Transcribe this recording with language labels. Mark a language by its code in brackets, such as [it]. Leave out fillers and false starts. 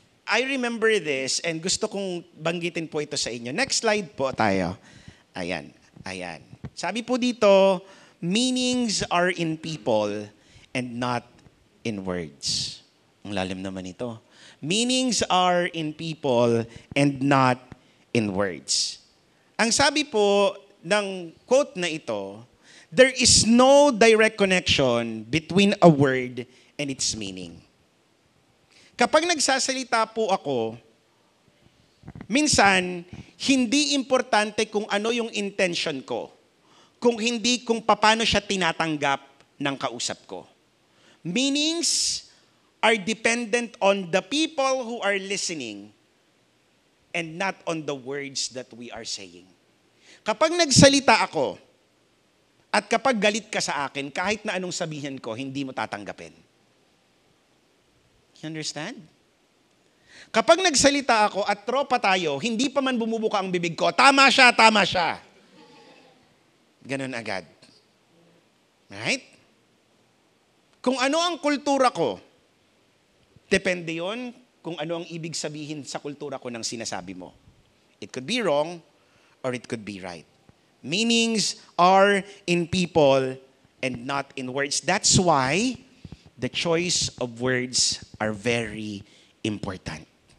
[en] I remember this and [tl] gusto kong banggitin po ito sa inyo. Next slide po tayo. Ayan. Ayan. Sabi po dito, [en] meanings are in people and not in words. [tl] Ang lalim naman ito. [en] Meanings are in people and not in words. [tl] Ang sabi po ng quote na ito, [en] there is no direct connection between a word and its meaning. [tl] Kapag nagsasalita po ako, minsan, hindi importante kung ano yung intention ko, kung hindi kung paano siya tinatanggap ng kausap ko. [en] Meanings are dependent on the people who are listening and not on the words that we are saying. [tl] Kapag nagsalita ako, at kapag galit ka sa akin, kahit na anong sabihin ko, hindi mo tatanggapin. [en] You understand? [tl] Kapag nagsalita ako at tropa tayo, hindi pa man bumubuka ang bibig ko, tama siya, tama siya. Ganun agad. Right? Kung ano ang kultura ko, depende yon kung ano ang ibig sabihin sa kultura ko ng sinasabi mo. [en] It could be wrong or it could be right. Meanings are in people and not in words. That's why the choice of words are very important.